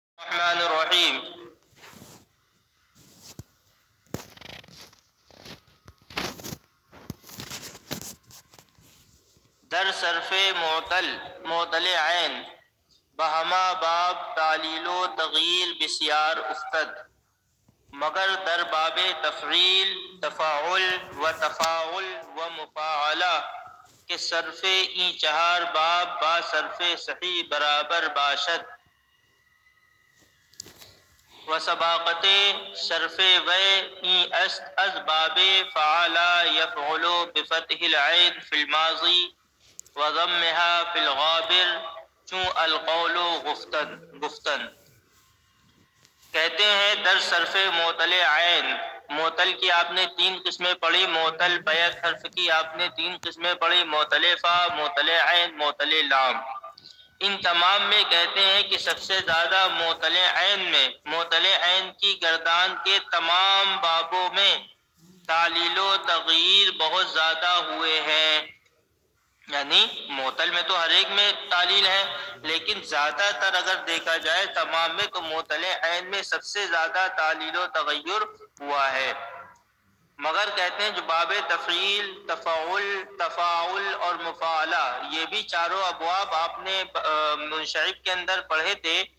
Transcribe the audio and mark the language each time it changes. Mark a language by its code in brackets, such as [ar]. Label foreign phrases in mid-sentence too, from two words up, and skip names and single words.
[fa] الرحمن الرحیم در صرف معطل عین بہما باب تعلیل و تغییر بسیار افتد، مگر در باب تفعیل تفاعل و تفاعل و مفاعلہ کہ صرف این چہار باب با صرف صحیح برابر باشد و سباقت صرف و این است از باب [ar] فعل یفعل بفتح العین فی الماضی و ضمها فی الغابر [fa] چون القول گفتن [ur] کہتے ہیں [fa] در صرف معطل عین، [ur] معطل کی آپ نے تین قسمیں پڑھی، معطل بیک حرف کی آپ نے تین قسمیں پڑھی، معطل فا، معطل عین، معطل لام۔ ان تمام میں کہتے ہیں کہ سب سے زیادہ معطل عین میں، معطل عین کی گردان کے تمام بابوں میں تعلیل و تغییر بہت زیادہ ہوئے ہیں، یعنی معطل میں تو ہر ایک میں تعلیل ہے، لیکن زیادہ تر اگر دیکھا جائے تمام میں تو معطل عین میں سب سے زیادہ تعلیل و تغیر ہوا ہے۔ مگر کہتے ہیں جو باب تفعیل، تفاعل، تفاعل اور مفاعلہ، یہ بھی چاروں ابواب آپ نے منشعب کے اندر پڑھے تھے،